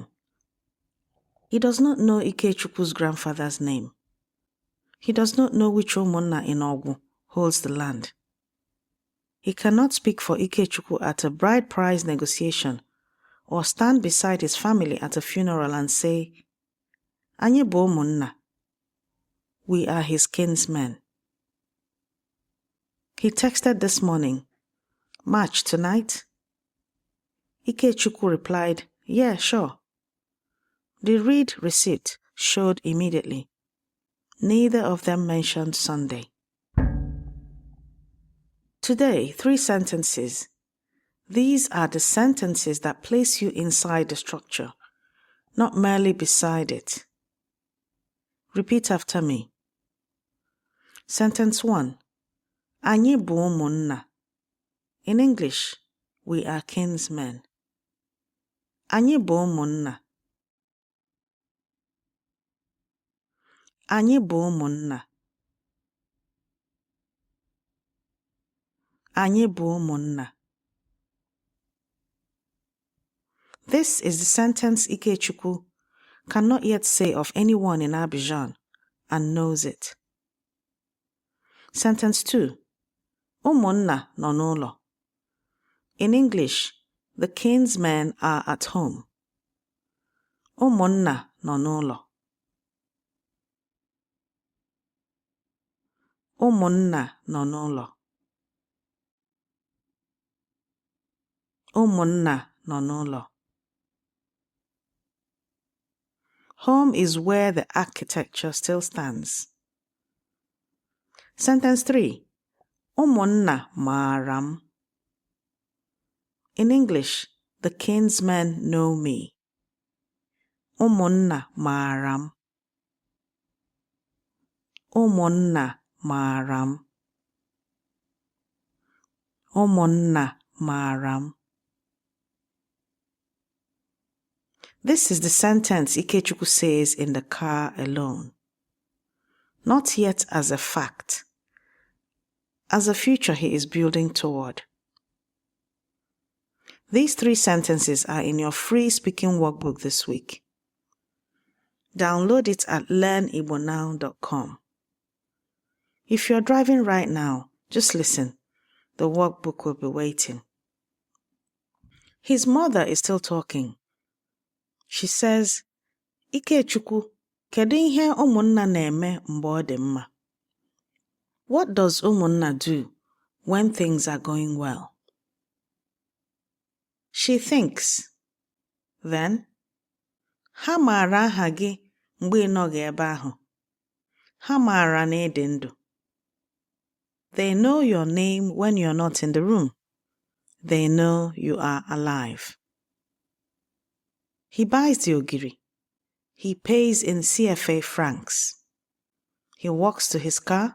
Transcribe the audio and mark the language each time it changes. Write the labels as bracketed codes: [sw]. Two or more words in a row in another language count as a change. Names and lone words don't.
[en] He does not know Ikechukwu's grandfather's name. He does not know which umunna in Enugu holds the land. He cannot speak for Ikechukwu at a bride price negotiation or stand beside his family at a funeral and say, [ig] "Anyị bụ umunna." [en] We are his kinsmen. He texted this morning, "Match tonight?" Ikechukwu replied, "Yeah, sure." The read receipt showed immediately. Neither of them mentioned Sunday. Today, 3 sentences. These are the sentences that place you inside the structure, not merely beside it. Repeat after me. Sentence 1. [ig] Anyị bụ umunna. [en] In English, we are kinsmen. [ig] Anyị bụ umunna. Anyị bụ umunna. Anyị bụ umunna. [en] This is the sentence Ikechukwu cannot yet say of anyone in Abidjan and knows it. Sentence 2. [ig] Umunna nọ n'ụlọ. [en] In English, the kinsmen are at home. [ig] Umunna nọ n'ụlọ. Umunna nọ n'ụlọ. Umunna nọ n'ụlọ. [en] Home is where the architecture still stands. Sentence 3. [ig] Umunna maara m. [en] In English, the kinsmen know me. [ig] Umunna maara m. Umunna maara m. Umunna maara m. [en] This is the sentence Ikechukwu says in the car alone. Not yet as a fact, as a future he is building toward. These 3 sentences are in your free speaking workbook this week. Download it at learnibonow.com. If you're driving right now, just listen. The workbook will be waiting. His mother is still talking. She says, [ig] Ikechukwu, kedu ihe umunna na-eme mgbe ọ dị mma? [en] What does umunna do when things are going well? She thinks. Then, [ig] ha maara aha gị mgbe ị nọghị ebe ahụ. Ha maara na ị dị ndụ. [en] They know your name when you're not in the room. They know you are alive. He buys the ogiri. He pays in CFA francs. He walks to his car.